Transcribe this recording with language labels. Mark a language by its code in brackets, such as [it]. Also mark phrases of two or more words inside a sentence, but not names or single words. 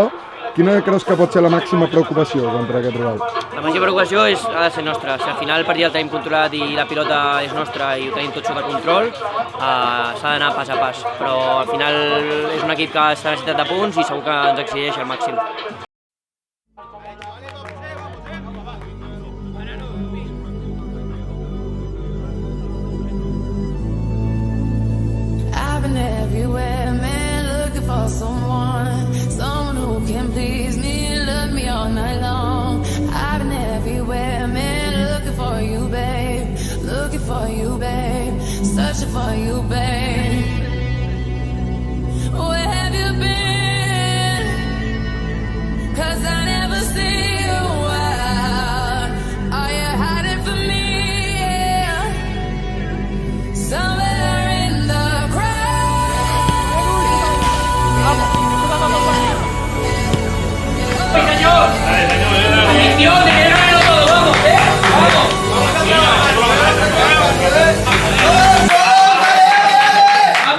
[ca] Quina creus que pot ser la màxima preocupació contra aquest rival? La màxima preocupació ha de ser nostra. Si al final el partit el tenim controlat i la pilota és nostra i ho tenim tot sota control, s'ha d'anar pas a pas. Però al final és un equip que està necessitat de punts i segur que ens exigeix al màxim. [en] Everywhere, man, looking for someone who can please me and love me all night long. I've been everywhere, man, looking for you, babe, searching for you, babe. Where have you been? 'Cause I never see you out. Are you hiding from me? Somewhere in the [es] ¡Señor! ¡Bendiciones! ¡Éralo todo! ¡Vamos, ¡Vamos!